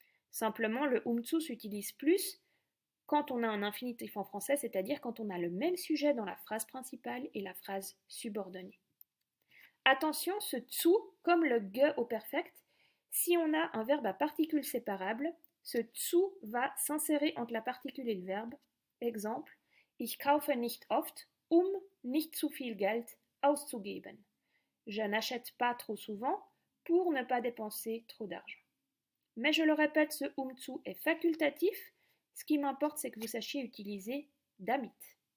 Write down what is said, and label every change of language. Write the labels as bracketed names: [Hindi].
[French] Simplement, le umzu s'utilise plus quand on a un infinitif en français, c'est-à-dire quand on a le même sujet dans la phrase principale et la phrase subordonnée. Attention, ce zu, comme le ge au perfect, si on a un verbe à particules séparables, ce zu va s'insérer entre la particule et le verbe. [German] Exemple, ich kaufe nicht oft, nicht zu viel Geld auszugeben. [French] Je n'achète pas trop souvent pour ne pas dépenser trop d'argent. Mais je le répète, ce umzu est facultatif. Ce qui m'importe, c'est que vous sachiez utiliser damit.